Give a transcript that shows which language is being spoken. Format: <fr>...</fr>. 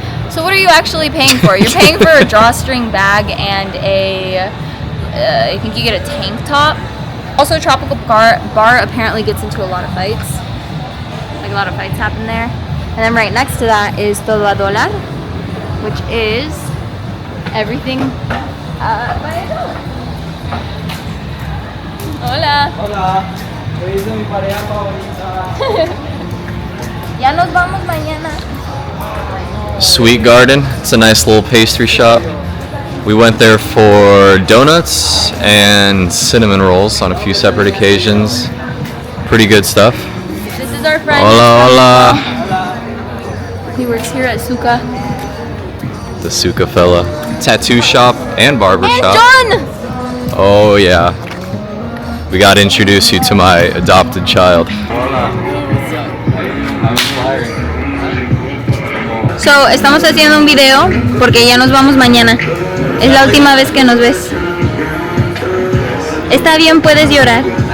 <en>So what are you actually paying for? You're paying for a drawstring bag and I think you get a tank top. Also, Tropical Bar apparently gets into a lot of fights. Like a lot of fights happen there. And then right next to that is Todo a Dólar, which is everything by a dollar.</en> <es>Hola. Hola, hoy es mi pareja favorita. Ya nos vamos mañana.</es> <en>Sweet Garden. It's a nice little pastry shop. We went there for donuts and cinnamon rolls on a few separate occasions. Pretty good stuff. This is our friend.</en> <es>Hola, hola.</es> <en>He works here at Suka. The Suka fella. Tattoo shop and barber And shop. John! Oh yeah. We gotta introduce you to my adopted child.</en> <es>So, estamos haciendo un video porque ya nos vamos mañana. Es la última vez que nos ves. Está bien, puedes llorar.</es>